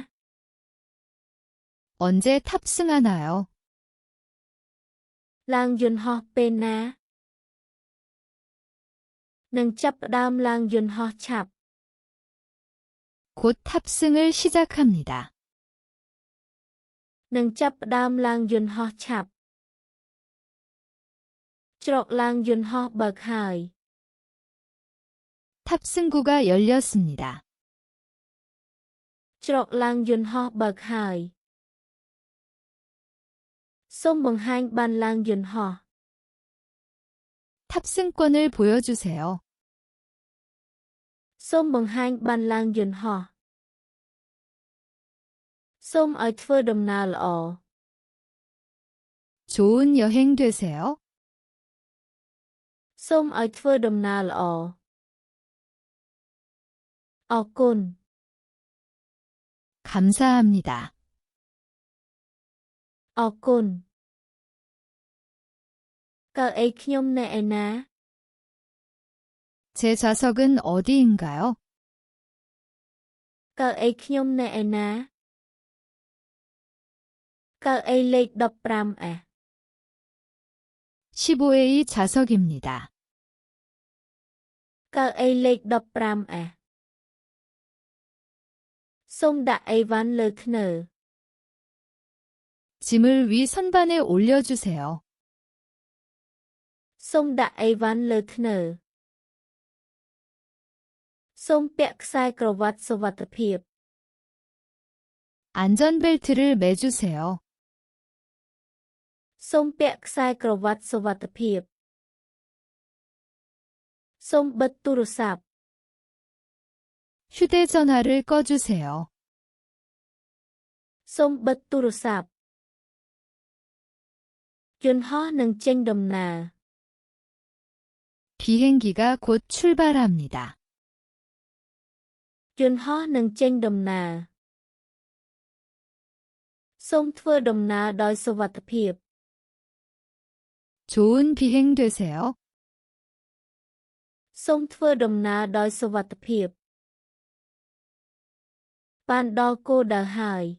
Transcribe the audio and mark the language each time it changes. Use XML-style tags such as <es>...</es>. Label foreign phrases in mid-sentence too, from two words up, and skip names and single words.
<ko>언제 탑승하나요?</ko> <km>ឡើងយន្តហោះពេលណានឹងចាប់ផ្ដើមឡើងយន្តហោះឆាប់</km> <ko>곧 탑승을 시작합니다.</ko> <km>នឹងចាប់ផ្ដើមឡើងយន្តហោះឆាប់ច្រកឡើងយន្តហោះបើកហើយ</km> <ko>탑승구가 열렸습니다.</ko> <km>ច្រកឡើងយន្តហោះបើកហើយសូមបង្ហាញបានឡើងយន្តហោះ</km> <ko>탑승권을 보여주세요.</ko> <km>សូមបង្ហាញបានឡើងយន្តហោះសូមឲ្យធ្វើដំណើរល្អ</km> <ko>좋은 여행 되세요.</ko> <km>សូមឲ្យធ្វើដំណើរល្អអរគុណ</km> <ko>감사합니다.</ko> <km>អរគុណកៅអីខ្ញុំនៅឯណា</km> <ko>제 좌석은 어디인가요?</ko> <km>កៅអីខ្ញុំនៅឯណាកៅអីលេខ15</km> <ko>15A 좌석입니다.</ko> <km>កៅអីលេខ15 សូមដាក់អីវ៉ាន់លើធ្នើ</km> <ko>짐을 위 선반에 올려주세요.</ko> <km>សូមដាក់អីវ៉ាន់លើធ្នើសូមពាក់ខ្សែក្រវ៉ាត់សុវត្ថិភាព</km> <ko>안전벨트를 매주세요.</ko> <km>សូមពាក់ខ្សែក្រវ៉ាត់សុវត្ថិភាពសូមបិទទូរស័ព្ទ</km> <ko>휴대전화를 꺼주세요.</ko> <km>សូមបិទទូរស័ព្ទយន្តហោះនឹងចេញដំណើរ</km> <ko>비행기가 곧 출발합니다.</ko> <km>យន្តហោះនឹងចេញដំណើរសូមធ្វើដំណើរដោយសុវត្ថិភាព</km> <ko>좋은 비행 되세요.</ko> <km>សូមធ្វើដំណើរដោយសុវត្ថិភាពបានដល់គោលដៅហើយ</km>